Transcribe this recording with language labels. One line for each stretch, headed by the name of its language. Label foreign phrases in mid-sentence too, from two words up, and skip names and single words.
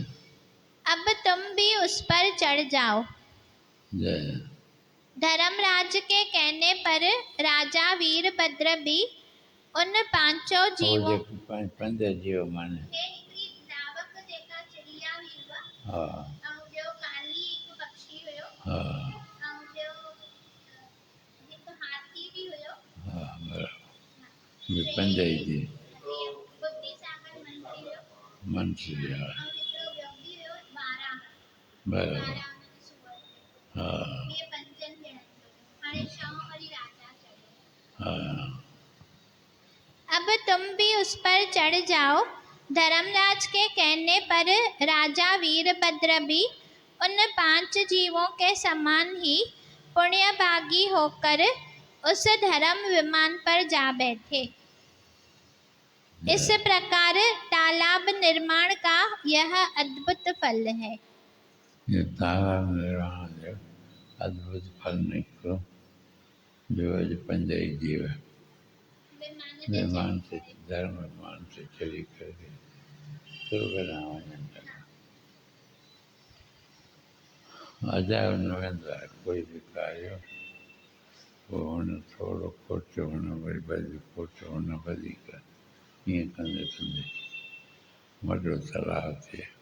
Hindi: अब तुम भी उस पर चढ़ जाओ। जय। धर्मराज के कहने पर राजा वीरभद्र भी उन 5 जीवों
Sindhi: पंज जीव माने दावक जेका चिड़िया हुई हुआ हाँ ऐं ॿियो काली हिकु पक्षी हुयो हाँ ऐं ॿियो हिकु हाथी बि हुयो। हाँ बराबरि पंज ई जी बुद्धि सागर मंत्री हुयो मंत्री हा ऐं हिकिड़ो ॿियो बि हुयो 12 बराबरि हुननि सुअर हाँ इहे 5 ॼणनि जो हाणे छहों वरी राजा चयो। हाँ
Hindi: अब तुम भी उस पर चढ़ जाओ। धर्मराज के कहने पर राजा वीरभद्र भी उन 5 जीवों के समान ही पुण्यभागी होकर उस धर्म विमान पर जा बैठे। इस प्रकार तालाब निर्माण का यह अद्भुत फल है।
Sindhi: ये तालाब निर्माण जो अद्भुत फल निकलो जो अॼु पंज ई जीव विमान से धर्म विमान से चढ़ी करके स्वर्ग ॾांहुं वञनि लॻा। अजायो न वेंदो आहे कोई बि कार्य पोइ हुन थोरो खोटियो हुन वरी वधीक खोटियो हुन वधीक ईअं कंदे कंदे वॾो तलाउ थिए।